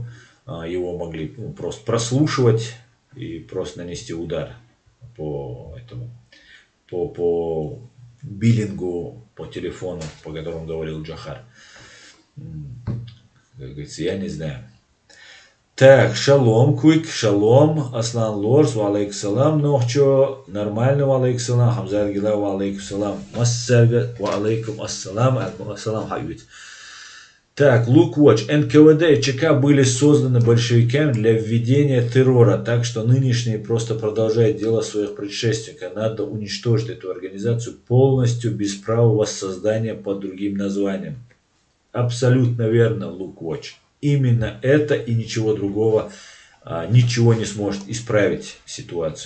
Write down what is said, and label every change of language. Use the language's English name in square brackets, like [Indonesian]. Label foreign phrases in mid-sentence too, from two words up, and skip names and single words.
[Russian] Его могли просто прослушивать и просто нанести удар по биллингу, по телефону, по которому говорил Джохар. Как говорится, я не знаю. Так, шалом, куик, шалом, [Arabic] Аслан Лорс, وعليكم السلام, нохчо, нормально, وعليكم السلام, Хамзат Гила, وعليكم السلام, Массага, وعليكم السلام, хабиб. [Russian] Так, Луквотч, НКВД и ЧК были созданы большевиками для введения террора, так что нынешние просто продолжают дело своих предшественников. Надо уничтожить эту организацию полностью, без права воссоздания под другим названием. Абсолютно верно, Луквотч. Именно это и ничего другого, ничего не сможет исправить ситуацию.